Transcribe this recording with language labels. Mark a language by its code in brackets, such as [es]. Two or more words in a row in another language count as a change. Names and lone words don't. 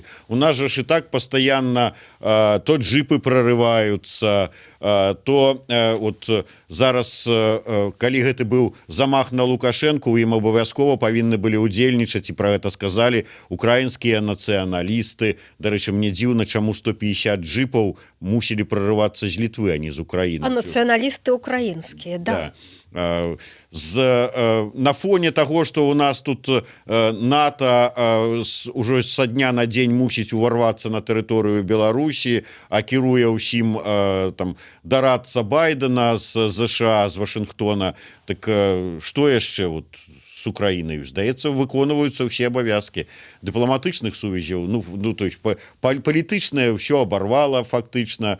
[be] У нас жа ж і так пастаянна то джипы прорываюцца, то вот зараз, калі гэты быў замах на Лукашенко, у ім абавязкова павінны былі ўдзельнічаць, і пра гэта сказалі украінскія нацыяналісты. Дарэчы, мне дзіўна, чаму 150 джипаў мусілі прорывацца з Літвы, а не з Украіны. А нацыяналісты украінскія, да. [ru] На фоне того, что у нас тут НАТО уже со дня на день [be] мусіць уварвацца на тэрыторыю Беларусі, а кіруе ўсім там дарацца Байдена з ЗША, з Вашынгтона, так што яшчэ вот с Украінай? Здаецца, выконваюцца ўсе абавязкі дыпламатычных сувязяў. Ну, [ru] то есть [be] палітычнае ўсё абарвала фактычна.